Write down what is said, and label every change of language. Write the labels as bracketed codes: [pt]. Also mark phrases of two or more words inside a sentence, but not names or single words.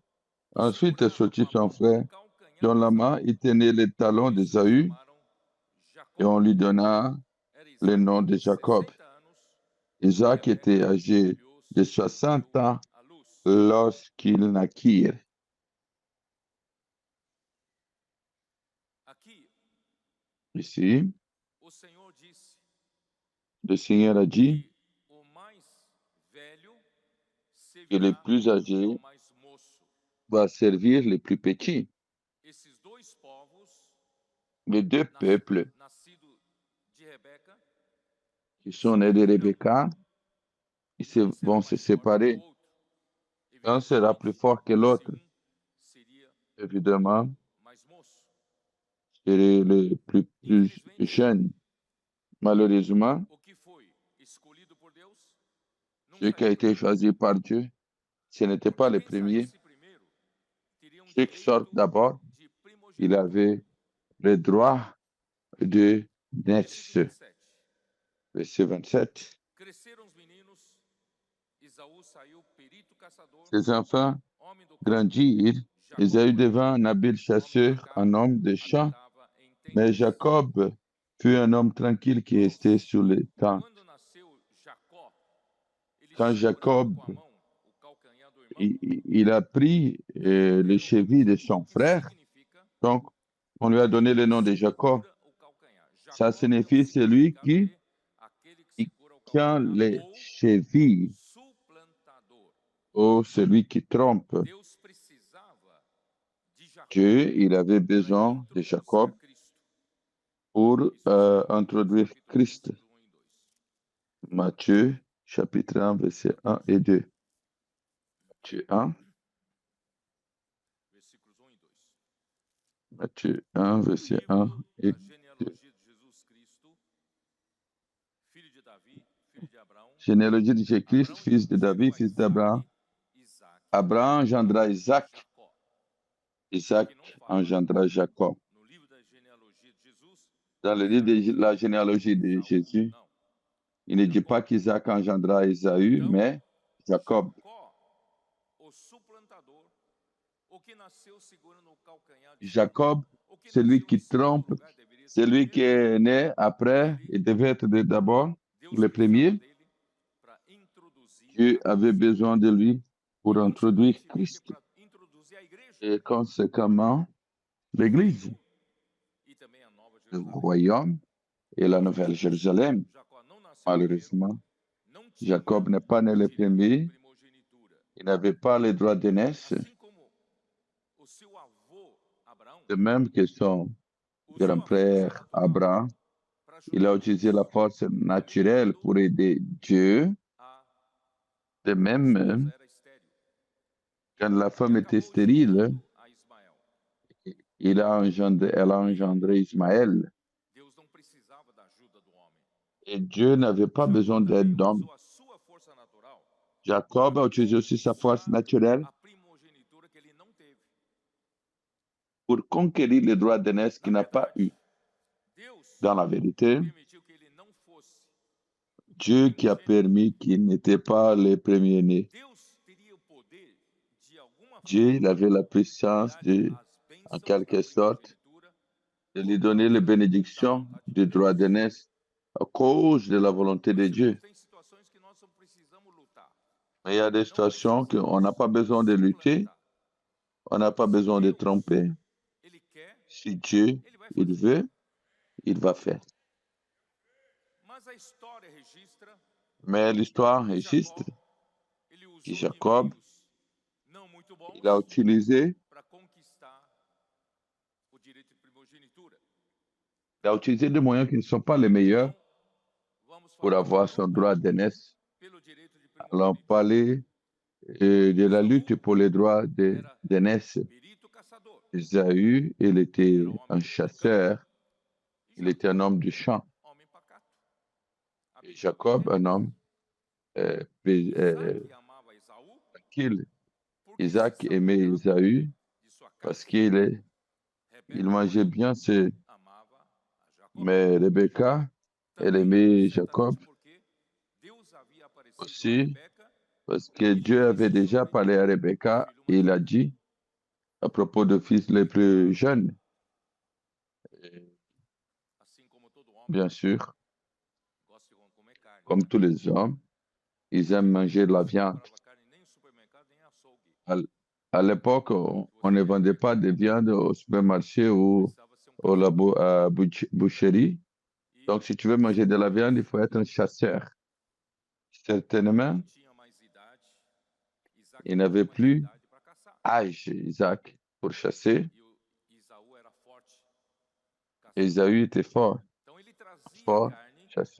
[fr] Ensuite est sorti son frère, dont la main il tenait les talons d'Ésaü, et on lui donna le nom de Jacob. Isaac était âgé de 60 ans lorsqu'il naquit. [pt] Aqui, [fr] Ici, [pt] o Senhor disse [fr] le Seigneur a dit [pt] que o mais velho [fr] que les [pt] servirá [fr] plus âgés [pt] ao mais moço. [fr] vont servir les plus petits. [pt] Esses dois povos, [fr] Les deux peuples [pt] nascidos de Rebeca, [fr] qui sont nés de Rebecca, ils [pt] um será [fr] vont se [pt] mais forte que o [fr] séparer. [pt] outro. [fr] Un sera plus fort que [pt] Se [fr] l'autre. [pt] seria [fr] Évidemment, [pt] mais moço. [fr] c'est le plus [pt] Infelizmente, [fr] jeune. Malheureusement, [pt] o que foi escolhido por Deus não [fr] ce qui a [pt] saiu [fr] été [pt] primeiro. [fr] choisi par Dieu, ce n'était pas [pt] Porque [fr] le [pt] quem [fr] premier. [pt] saísse primeiro teria [fr] Ceux qui sortent [pt] direito [fr] d'abord, [pt] de [fr] il [pt] primogenitura. [fr] avait le droit de [pt] Versículo [fr] naître. [pt] 27. [fr] Verset 27. [pt] Cresceram os meninos, Esaú saiu perito caçador, [fr] Ses enfants [pt] homem do campo. [fr] grandirent. [pt] Jacó, [fr] Ésaü [pt] porém, [fr] devint un habile [pt] homem [fr] chasseur, [pt] pacato, [fr] un homme de champ. [pt] habitava em [fr] Mais [pt] tendas. [fr] Jacob fut un homme tranquille qui restait sur les tentes. [pt] Quando nasceu Jacó, ele [fr] Quand [pt] segurava [fr] Jacob [pt] com a mão o calcanhar do irmão. [fr] il a pris les chevilles de son [pt] Que [fr] frère, [pt] significa [fr] donc on lui a donné le nom de Jacob. [pt] segura o calcanhar. [fr] Ça [pt] Jacó é o [fr] signifie celui [pt] significado de aquele que [fr] qui [pt] segura o [fr] tient [pt] calcanhar [fr] les [pt] ou [fr] chevilles [pt] suplantador. [fr] ou celui qui trompe. [pt] Deus precisava de Jacó [fr] Dieu, il avait [pt] para [fr] besoin de [pt] introduzir [fr] Jacob [pt] a Cristo. [fr] pour [pt] Isso está em [fr] introduire [pt] capítulo [fr] Christ. [pt] 1 e 2. [fr] Matthieu, chapitre 1, versets 1 et 2. Matthieu 1, [pt] Versículos 1 e 2. [fr] Matthieu 1, verset 1 [pt] Livro [fr] et [pt] da [fr] 2. [pt] genealogia de Jesus Cristo, filho de Davi, filho de Abraão. [fr] Généalogie de Jésus-Christ, [pt] Abraão [fr] fils de [pt] gerou [fr] David, [pt] a [fr] fils d'Abraham. [pt] Isaac [fr] Abraham engendra Isaac. [pt] Jacó. [fr] Isaac [pt] Que não fala [fr] engendra Jacob. [pt] no livro da genealogia de Jesus. [fr] Dans le livre de la généalogie de Jésus, [pt] Não. [fr] il ne dit pas qu'Isaac engendra Ésaü, [pt] Então, [fr] mais Jacob. [pt] Jacó, o suplantador, o que nasceu segurando o calcanhar de [fr] Jacob, [pt] o que [fr] celui [pt] nasceu [fr] qui [pt] em segundo [fr] trompe, [pt] lugar, deveria ser [fr] celui qui [pt] primeiro. [fr] est né après, il devait être d'abord [pt] Deus [fr] le [pt] precisava [fr] premier. [pt] dele para introduzir [fr] Dieu [pt] a [fr] avait [pt] Cristo. [fr] besoin de lui pour [pt] E [fr] introduire [pt] consequentemente, [fr] Christ [pt] para introduzir a igreja, [fr] et conséquemment l'Église, [pt] e também a nova [fr] le [pt] Jerusalém. [fr] royaume et la nouvelle Jérusalem. [pt] Jacó não nasceu primeiro, [fr] Malheureusement, [pt] não tinha [fr] Jacob n'est pas né [pt] o [fr] le [pt] direito à [fr] premier, [pt] primogenitura. [fr] il n'avait pas le droit de naître, [pt] Assim como o seu avô Abraão [fr] de même que son [pt] usou a [fr] grand-père [pt] força natural [fr] Abraham, [pt] para [fr] il a [pt] ajudar [fr] utilisé la [pt] Deus. [fr] force naturelle pour aider Dieu. [pt] A [fr] De [pt] esposa [fr] même, [pt] era estéril. [fr] quand la [pt] E [fr] femme était [pt] acabou [fr] stérile, [pt] gerando a Ismael. [fr] elle a engendré Ismaël. [pt] Deus não precisava da ajuda do homem. [fr] Et Dieu n'avait pas [pt] Jacó [fr] besoin d'aide [pt] também [fr] d'homme. [pt] usou a sua força natural [fr] Jacob a utilisé aussi sa force naturelle [pt] a primogenitura que ele não teve. [fr] pour conquérir le droit de naissance qu'il [pt] Na [fr] n'a pas eu. [pt] verdade, Deus [fr] Dans la vérité, [pt] permitiu que ele não fosse. [fr] Dieu qui a permis qu'il n'était pas le premier-né. [pt] Deus teria o poder de alguma [fr] Dieu, il [pt] forma [fr] avait la puissance [pt] dar [fr] de, [pt] as [fr] en [pt] bênçãos [fr] quelque [pt] da [fr] sorte, [pt] primogenitura [fr] de [pt] por [fr] lui donner les [pt] causa da [fr] bénédictions [pt] vontade [fr] du [pt] de [fr] droit de [pt] Deus. [fr] naissance à cause de la volonté de [pt] Mas, [fr] Dieu. [pt] irmãos, tem situações que nós não precisamos lutar. [fr] Mais il y a des [pt] Não [fr] situations qu'on n'a [pt] precisamos [fr] pas besoin de lutter, [pt] suplantar. [fr] on n'a pas [pt] Se [fr] besoin de [pt] Deus, [fr] tromper. [pt] ele quer, [fr] Si Dieu, [pt] ele vai [fr] il [pt] fazer. [fr] veut, il va faire. [pt] Mas a história registra [fr] Mais l'histoire [pt] que [fr] registre [pt] Jacó, ele usou [fr] que [pt] de [fr] Jacob, [pt] meios não muito bons [fr] il a utilisé, [pt] para conquistar o direito de primogenitura. [fr] il a utilisé des moyens qui ne sont pas les meilleurs [pt] Então, vamos [fr] pour [pt] falar da [fr] avoir son [pt] luta [fr] droit de naissance. [pt] pelo direito de [fr] Allons [pt] primogenitura. [fr] parler de la lutte pour les droits de [pt] Era [fr] naissance. [pt] perito caçador. [fr] Ésaü, il était [pt] Ele era [fr] un [pt] homem do [fr] chasseur, [pt] campo. E [fr] il était un [pt] Jacó, [fr] homme du champ. [pt] homem pacato. [fr] Et [pt] Habitava em [fr] Jacob, un [pt] tendas. [fr] homme [pt] Isaac amava Esaú [fr] tranquille. [pt] porque [fr] Isaac [pt] se [fr] aimait [pt] saboreava [fr] Ésaü [pt] de sua [fr] parce [pt] caça. [fr] qu'il [pt] Rebeca, [fr] mangeait [pt] porém, [fr] bien, [pt] amava a Jacó. [fr] mais Rebecca, elle [pt] Também, [fr] aimait [pt] certamente [fr] Jacob [pt] porque Deus havia aparecido a [fr] aussi [pt] Rebeca [fr] parce [pt] e [fr] que [pt] lhe [fr] Dieu avait [pt] disse [fr] déjà [pt] sobre [fr] parlé à [pt] o [fr] Rebecca [pt] filho [fr] et [pt] mais [fr] il a [pt] velho. [fr] dit à propos de fils les plus jeunes. Et [pt] Assim como todo homem [fr] bien sûr, [pt] gosta de comer carne. [fr] comme tous les hommes, ils aiment manger de la [pt] Não se [fr] viande. [pt] comprava carne nem no supermercado, nem em açougue. [fr] À l'époque, on ne vendait pas de viande au supermarché ou [pt] Precisava ser [fr] à boucherie. Donc, si tu veux manger de la viande, il faut être un chasseur. Certainement, il n'avait plus âge, Isaac, pour chasser. Ésaü était fort, fort chasseur.